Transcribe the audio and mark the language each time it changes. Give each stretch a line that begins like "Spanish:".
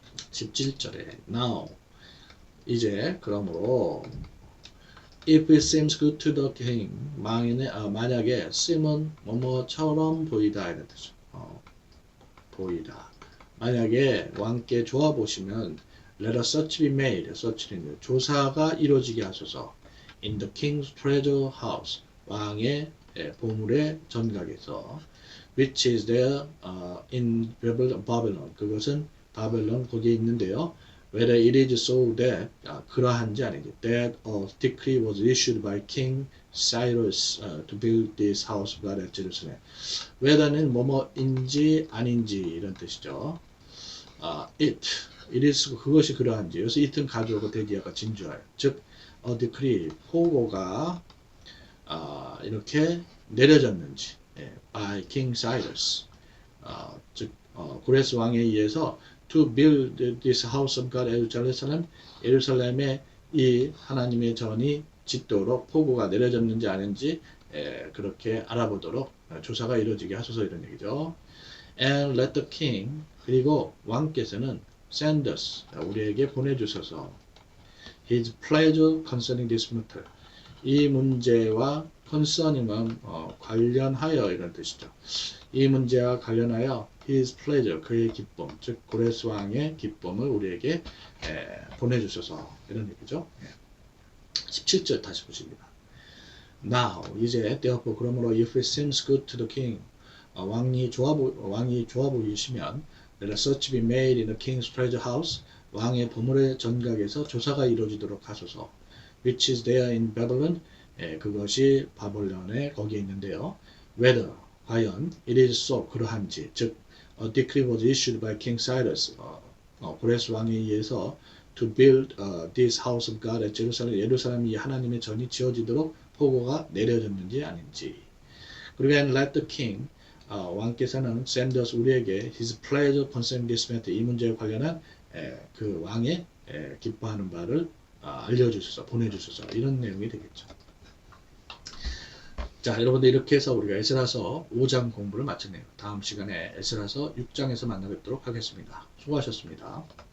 Korean: 17절에 now 이제 그러므로
English: If it seems good to the king,
Korean: 만약에 seem은 뭐뭐처럼 보이다 이런 뜻이죠. 보이다. 만약에 왕께 좋아 보시면
English: let a search be made.
Korean: search는 조사가 이루어지게 하소서.
English: In the king's treasure house,
Korean: 왕의 보물의 전각에서,
English: which is there in Babylon.
Korean: 그것은 바벨론 거기에 있는데요.
English: Whether it is so that
Korean: 그러한지 아닌지
English: that a decree was issued by King Cyrus to build this house of God at Jerusalem.
Korean: whether는 뭐뭐인지 아닌지 이런 뜻이죠. it is 그것이 그러한지 여기서 it은 가져오고 대기하가 진주하여 즉
English: a decree
Korean: 포고가 이렇게 내려졌는지
English: by King Cyrus
Korean: 즉 고레스 왕에 의해서
English: to build this house of God at Jerusalem,
Korean: 예루살렘에 이 하나님의 전이 짓도록 포고가 내려졌는지 아닌지 그렇게 알아보도록 조사가 이루어지게 하소서 이런 얘기죠.
English: And let the king
Korean: 그리고 왕께서는
English: send us
Korean: 우리에게 보내주셔서
English: his pleasure concerning this matter
Korean: 이 문제와
English: concerning
Korean: 은 관련하여 이런 뜻이죠. 이 문제와 관련하여
English: his pleasure
Korean: 그의 기쁨 즉 고레스 왕의 기쁨을 우리에게 보내주셔서 이런 얘기죠. 17절 다시 보십니다.
English: Now
Korean: 이제
English: therefore
Korean: 그러므로
English: if it seems good to the king
Korean: 왕이 좋아 보이시면
English: let a search be made in the king's treasure house
Korean: 왕의 보물의 전각에서 조사가 이루어지도록 하소서.
English: which is there in Babylon
Korean: 그것이 바벨론에 거기에 있는데요.
English: whether
Korean: 과연
English: it is so
Korean: 그러한지 즉
English: a decree was issued by King Cyrus
Korean: 고레스 왕에 의해서
English: to build this house of God at Jerusalem
Korean: 예루살렘이 하나님의 전이 지어지도록 포고가 내려졌는지 아닌지 그리고
English: and let the king
Korean: 왕께서는
English: send us
Korean: 우리에게
English: his pleasure concerning this matter
Korean: 이 문제에 관련한 그 왕의 기뻐하는 바를 알려주셔서 보내주셔서 이런 내용이 되겠죠. 자, 여러분들 이렇게 해서 우리가 에스라서 5장 공부를 마쳤네요. 다음 시간에 에스라서 6장에서 만나 뵙도록 하겠습니다. 수고하셨습니다.